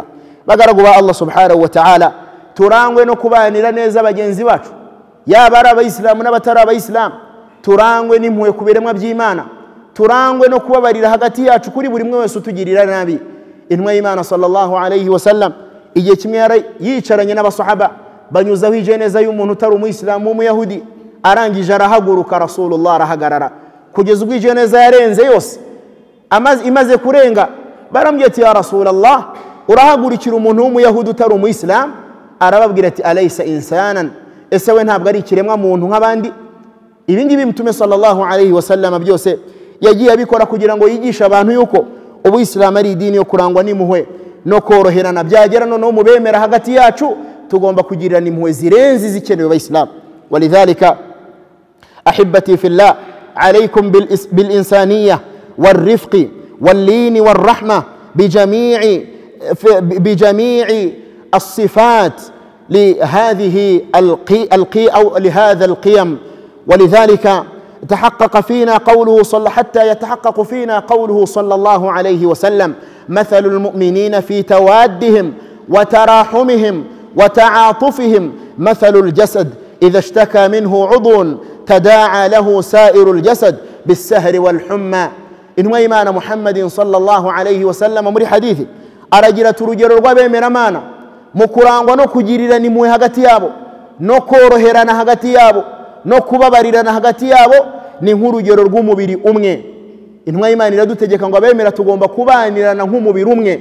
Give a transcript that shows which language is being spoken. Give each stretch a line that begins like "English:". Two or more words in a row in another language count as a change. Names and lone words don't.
Kinyarwanda: Bagaragu ba Allah
Arabic: سبحانه وتعالى,
Kinyarwanda: turangwe no kubanira neza bagenzi bacu, yaba ari abayisilamu n'abatari abayisilamu, turangwe n'impuhwe ku biremwa by'Imana, turangwe no kubabarira hagati yacu kuri buri umwe wese utugirira nabi. Intumwa y'Imana
Arabic: صلى الله عليه وسلم
Kinyarwanda: igihe kimwe yicaranye n'abasahaba, banyuzaho ijeneza y'umuntu utari umuyisilamu w'umuyahudi, arangije arahaguruka, Rasulullah arahagarara kugeza ubwo ijeneza yarenze yose. Imaze kurenga barambwiye ati
Arabic: يا رسول الله,
Kinyarwanda: urahagurikira umuntu w'umuyahudi utari umuyisilamu? Arababwira ati
Arabic: أليس إنسانا,
Kinyarwanda: ese we ntabwo ari ikiremwa muntu nk'abandi? Ibi ngibi Mtume
Arabic: صلى الله عليه وسلم
Kinyarwanda: byose yagiye abikora kugira ngo yigishe abantu yuko ubuyisilamu ari idini yo kurangwa n'impuhwe no koroherana. Byagera noneho mu bemera hagati yacu tugomba kugirira impuhwe zirenze izikenewe abayisilamu.
Arabic: ولذلك أحبتي في الله عليكم بالإنسانية والرفق واللين والرحمة بجميع الصفات لهذه لهذا القيم. ولذلك تحقق فينا قوله حتى يتحقق فينا قوله صلى الله عليه وسلم: مثل المؤمنين في توادهم وتراحمهم وتعاطفهم مثل الجسد إذا اشتكى منه عضو تداعى له سائر الجسد بالسهر والحمى. إنما إيمان محمد صلى الله عليه وسلم
Kinyarwanda: muri hadithi aragira turugero rw'abemera Mana mu kurangwa no kugirirana impuhwe hagati yabo no koroherana hagati yabo no kubabarirana hagati yabo ni nk'urugero rw'umubiri umwe. Intumwa y'Imana iradutegeka ngo abemera tugomba kubanirana nk'umubiri umwe.